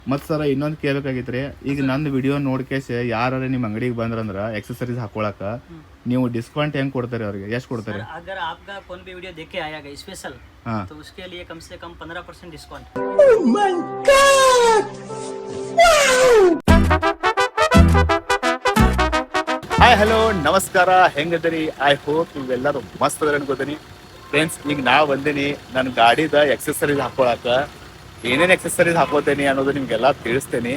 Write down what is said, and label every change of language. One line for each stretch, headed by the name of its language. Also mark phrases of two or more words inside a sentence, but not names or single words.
Kannada: ಮತ್ತು ಸರ ಇನ್ನೊಂದು ಕೇಳಬೇಕಾಗಿತ್ತು ರೀ, ಈಗ ನಂದು ವಿಡಿಯೋ ನೋಡ್ಕೇಸಿ ಯಾರು ನಿಮ್ಮ ಅಂಗಡಿಗೆ ಬಂದ್ರಂದ್ರೆ एक्सेसरीज ಹಾಕೊಳಕ ನೀವು ಡಿಸ್ಕೌಂಟ್ ಹೆಂಗೆ ಕೊಡ್ತಾರೆ ಅವ್ರಿಗೆ, ಎಷ್ಟು ಕೊಡ್ತಾರೆ?
Hindi: अगर आपका कौन भी वीडियो देख के आएगा स्पेशल तो उसके लिए कम से कम 15% डिस्काउंट।
Kannada: ಹಾಯ್ ಹಲೋ ನಮಸ್ಕಾರ, ಹೆಂಗದರಿ?
English: I hope
Kannada: ನೀವೆಲ್ಲರೂ ಮಸ್ತ್ ಅದ್ರ ಅನ್ಕೋತೀನಿ ಫ್ರೆಂಡ್ಸ್. ಈಗ ನಾ ಬಂದೀನಿ ನನ್ನ ಗಾಡಿದ ಎಕ್ಸೆಸರೀಸ್ ಹಾಕೊಳಕ. ಏನೇನು ಎಕ್ಸೆಸರೀಸ್ ಹಾಕೋತೇನೆ ಅನ್ನೋದು ನಿಮ್ಗೆಲ್ಲ ತಿಳಿಸ್ತೇನೆ.